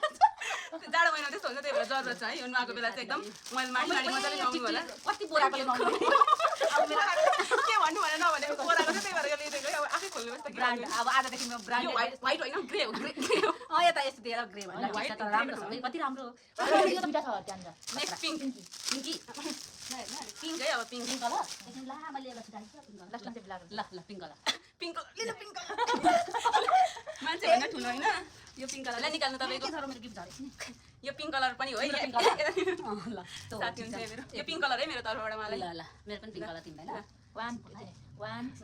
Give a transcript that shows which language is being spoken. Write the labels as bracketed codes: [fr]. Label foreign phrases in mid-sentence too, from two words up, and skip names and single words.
[ne] जाडो महिना त्यस्तो हुन्छ त्यही भएर जरुरत छ है यो नुहाएको बेला चाहिँ एकदम मैले माडी माडी मजाले नुहाउनु होला कति बोराकोले नुहाउनु अब मेरो के भन्नु भने नभने बोराको चाहिँ त्यही भएर यो लिएको अब आफै खोल्नु बस्छ ब्रान्ड अब आजदेखि म ब्रान्ड यो व्हाइट हैन ग्रे हो यता यस्तो दिएर ग्रे भन्नु व्हाइट त राम्रो छ है कति राम्रो यो दुईटा छ त्यहाँ [en] next pink [ne] पिंकी पिंक है अब पिंक कलर एकछिन ला मैले एउटा छिटाइ छ [en] last time [ne] चाहिँ ल ल [en] pink color pink color [ne] मान्छे हैन ठुलो हैन यो पिंक कलरलाई निकाल्नु तपाईको के मेरो गिफ्ट झरेछ नि यो [en] pink color [ne] पनि हो है ल साथी हुन्छ मेरो यो [en] pink color [ne] है मेरो तर्फबाट मलाई ल ल मेरो पनि [en] pink color [ne] तिमीलाई ल 1